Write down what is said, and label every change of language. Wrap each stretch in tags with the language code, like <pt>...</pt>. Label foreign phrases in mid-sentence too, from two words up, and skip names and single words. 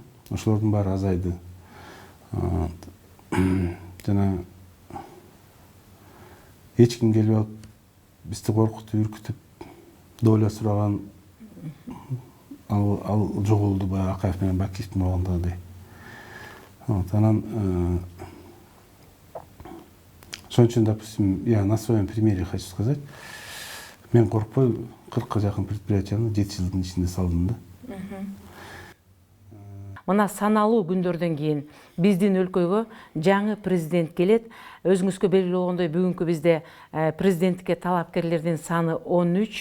<ky>Ошолордун баары азайды. Жана эч ким келип алып бизди коркутуп, үркүтүп, доля сураган ал жоголду баягы Акаев менен Бакиевдин убагындагыдай. Анан ошон үчүн,</ky> <ru>допустим, я на своем примере хочу сказать,</ru> <ky>мен коркпой 40-ка жакын предприятияны 7 жылдын ичинде салдым да. Мына саналуу күндөрдөн кийин биздин өлкөгө жаңы президент келет. Өзүңүзгө белгилүү болгондой, бүгүнкү бизде президенттикке талапкерлердин саны 13.</ky>